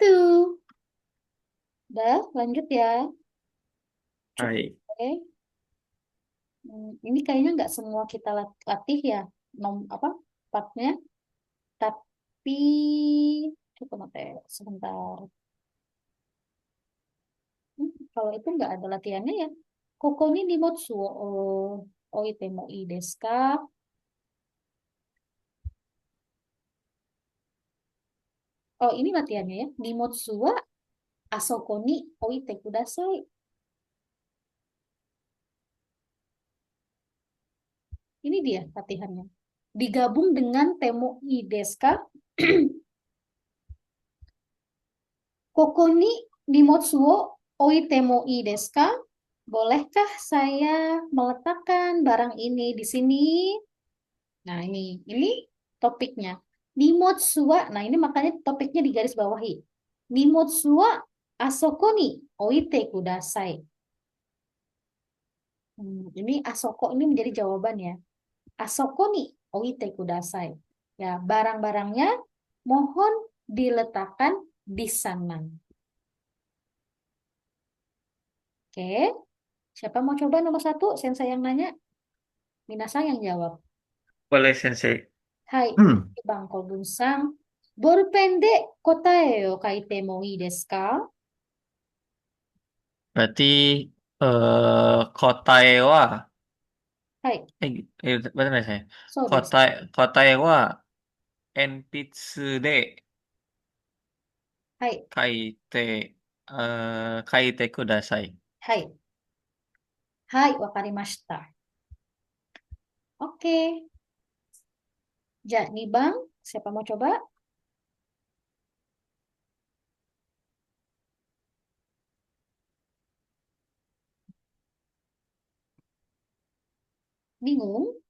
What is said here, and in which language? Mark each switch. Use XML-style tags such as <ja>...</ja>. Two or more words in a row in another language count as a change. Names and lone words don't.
<id>Udah, lanjut ya. Cukup. Hai. Oke. Ini kayaknya nggak semua kita latih ya, apa partnya. Tapi coba mate sebentar. Kalau itu nggak ada latihannya ya.</id> <ja>ここに荷物を置いてもいいですか?</ja> <id>Oh, ini latihannya ya.</id> <ja>荷物はあそこに置いてください.</ja> <id>Ini dia latihannya. Digabung dengan</id> <ja>てもいいですか? ここに荷物を置いてもいいですか?</ja> <id>Bolehkah saya meletakkan barang ini di sini? Nah, ini topiknya.</id> <ja>荷物は,</ja> <id>nah ini makanya topiknya di garis bawahi.</id> <ja>荷物はあそこに置いてください.</ja> <id>Ini asoko ini menjadi jawaban ya.</id> <ja>あそこに置いてください.</ja> <id>Ya, barang-barangnya mohon diletakkan di sana. Oke, siapa mau coba nomor 1? Sensei yang nanya, Minasang yang jawab. Boleh, Sensei.</id> <ja>はい、Bang Kobun-san。ボールペンで答えを書いてもいいですか?</ja> <id>Berarti</id> <ja>答えは</ja> <id>Hai, benar ya saya.</id> <ja>そうです. 答えは鉛筆で Hai, 書いてください. はい。はい、分かりました.</ja> <id>Oke. Ja, nih Bang, siapa mau coba? Bingung?</id>